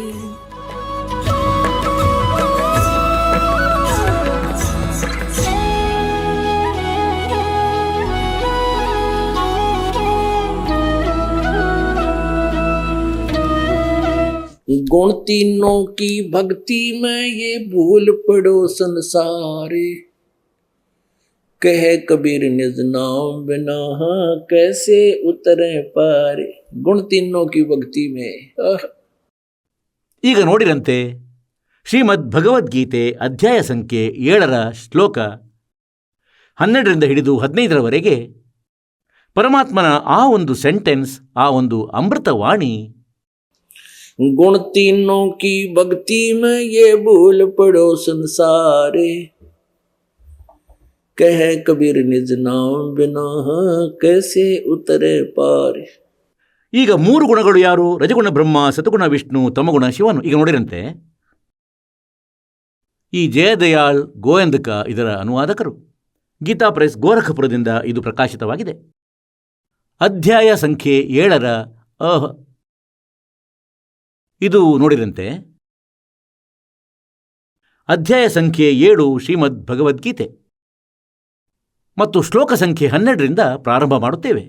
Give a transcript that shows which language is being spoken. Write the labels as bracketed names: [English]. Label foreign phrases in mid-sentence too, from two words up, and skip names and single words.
[Hindi] गुण तीनों की भक्ति में ये भूल पड़ो संसारे, कह कबीर निज नाम बिना कैसे उतरे पारे। गुण तीनों की भक्ति में। [Kannada] ಈಗ ನೋಡಿರಂತೆ ಶ್ರೀಮದ್ ಭಗವದ್ಗೀತೆ ಅಧ್ಯಾಯ ಸಂಖ್ಯೆ 7ರ ಶ್ಲೋಕ 12ರಿಂದ ಹಿಡಿದು 15ರವರೆಗೆ ಪರಮಾತ್ಮನ ಆ ಒಂದು ಸೆಂಟೆನ್ಸ್, ಆ ಒಂದು ಅಮೃತವಾಣಿ, [Hindi] गुण तीनों की भक्ति में ये भूल पड़ो संसारे, कह कबीर निज नाम बिना कैसे उतरे पारे। [Kannada] ಈಗ 3 ಗುಣಗಳು ಯಾರು? ರಜಗುಣ ಬ್ರಹ್ಮ, ಸತಗುಣ ವಿಷ್ಣು, ತಮಗುಣ ಶಿವನು. ಈಗ ನೋಡಿರಂತೆ ಈ ಜಯದಯಾಳ್ ಗೋಯಂದಕ ಇದರ ಅನುವಾದಕರು. ಗೀತಾ ಪ್ರೆಸ್, ಗೋರಖಪುರದಿಂದ ಇದು ಪ್ರಕಾಶಿತವಾಗಿದೆ. ಅಧ್ಯಾಯ ಸಂಖ್ಯೆ 7ರ ಇದು ನೋಡಿರಂತೆ ಅಧ್ಯಾಯ ಸಂಖ್ಯೆ 7 ಶ್ರೀಮದ್ ಭಗವದ್ಗೀತೆ ಮತ್ತು ಶ್ಲೋಕ ಸಂಖ್ಯೆ 12ರಿಂದ ಪ್ರಾರಂಭ ಮಾಡುತ್ತೇವೆ.